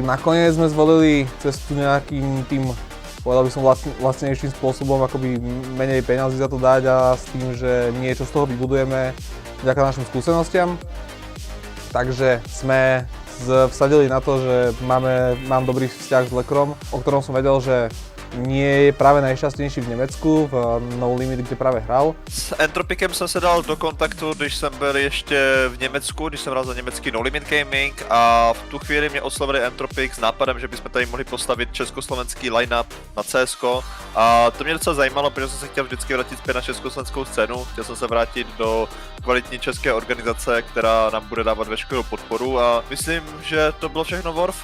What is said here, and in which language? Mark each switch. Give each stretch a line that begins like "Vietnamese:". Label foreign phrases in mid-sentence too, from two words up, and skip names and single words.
Slovak: Nakoniec sme zvolili cestu nejakým tým, povedal by som vlastnejším spôsobom, akoby menej peňazí za to dať a s tým, že niečo z toho vybudujeme vďaka našim skúsenostiam. Takže sme vsadili na to, že mám dobrý vzťah s Lekrom, o ktorom som vedel, že nie je práve
Czech: najšťastnější v Německu, v No Limit, kde právě hrál. S Entropicem jsem se dal do kontaktu, když jsem byl ještě v Německu, když jsem hrál za německý No Limit Gaming a v tu chvíli mě oslovili Entropic s nápadem, že bychom tady mohli postavit československý line-up na CSko a to mě docela zajímalo, protože jsem se chtěl vždycky vrátit zpět na československou scénu, chtěl jsem se vrátit do kvalitní české organizace, která nám bude dávat veškerou podporu a myslím, že to bylo všechno worth.